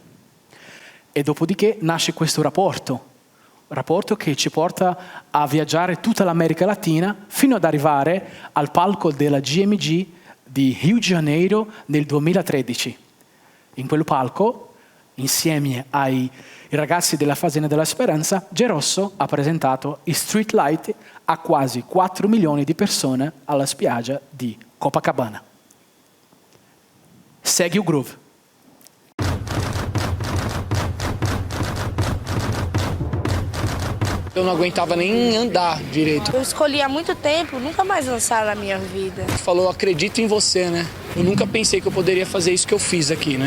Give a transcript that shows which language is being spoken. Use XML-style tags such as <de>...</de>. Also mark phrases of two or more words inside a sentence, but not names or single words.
<it>E dopodiché nasce questo rapporto che ci porta a viaggiare tutta l'America Latina fino ad arrivare al palco della GMG di Rio de Janeiro nel 2013. In quel palco, insieme ai ragazzi della Fazenda della Speranza, Gerosso ha presentato i Street Light a quasi 4 milioni di persone alla spiaggia di Copacabana.</it> <pt>Segue o groove. Eu não aguentava nem andar direito. Eu escolhi há muito tempo nunca mais dançar na minha vida. Falou, acredito em você, né? Eu nunca pensei que eu poderia fazer isso que eu fiz aqui, né?</pt>